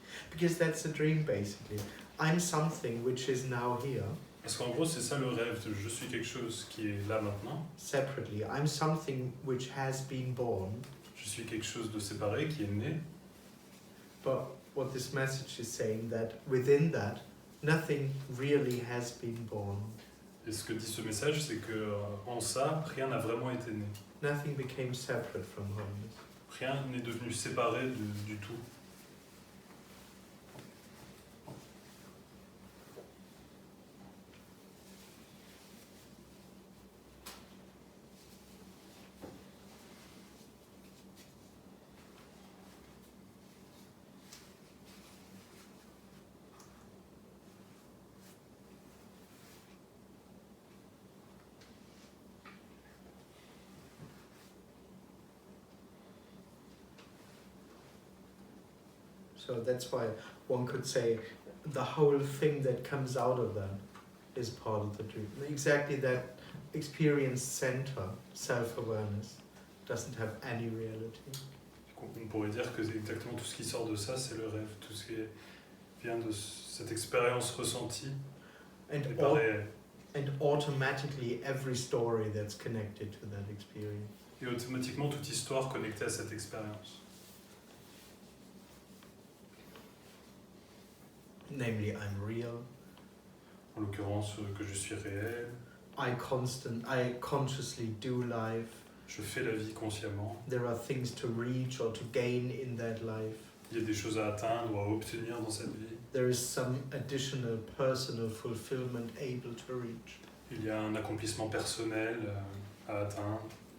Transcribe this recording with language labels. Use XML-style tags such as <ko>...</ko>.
<en>Because that's a dream basically. I'm something which is now here.</en> <fr>Parce qu'en gros, c'est ça le rêve. Je suis quelque chose qui est là maintenant.</fr> <en>Separately. I'm something which has been born.</en> <fr>Je suis quelque chose de séparé qui est né.</fr> <en>But what this message is saying, that within that, nothing really has been born.</en> <fr>Et ce que dit ce message, c'est que en ça, rien n'a vraiment été né.</fr> <en>Nothing became separate from wholeness.</en> <fr>Rien n'est devenu séparé du tout.</fr> <en>So that's why one could say the whole thing that comes out of that is part of the truth. Exactly that experience center, self-awareness, doesn't have any reality.</en> <fr>On pourrait dire que c'est exactement tout ce qui sort de ça, c'est le rêve. Tout ce qui vient de cette expérience ressentie</fr> <en>And,</en> <fr>n'est pas réel.</fr> <en>and automatically every story that's connected to that experience.</en> <fr>Et automatiquement toute histoire connectée à cette expérience.</fr> <en>Namely, I'm real.</en> <fr>En l'occurrence, que je suis réel.</fr> <en>I consciously do life.</en> <fr>Je fais la vie consciemment.</fr> <en>There are things to reach or to gain in that life.</en> <fr>Il y a des choses à atteindre ou à obtenir dans cette vie.</fr> <en>There is some additional personal fulfillment able to reach.</en> <fr>Il y a un accomplissement personnel à atteindre.</fr>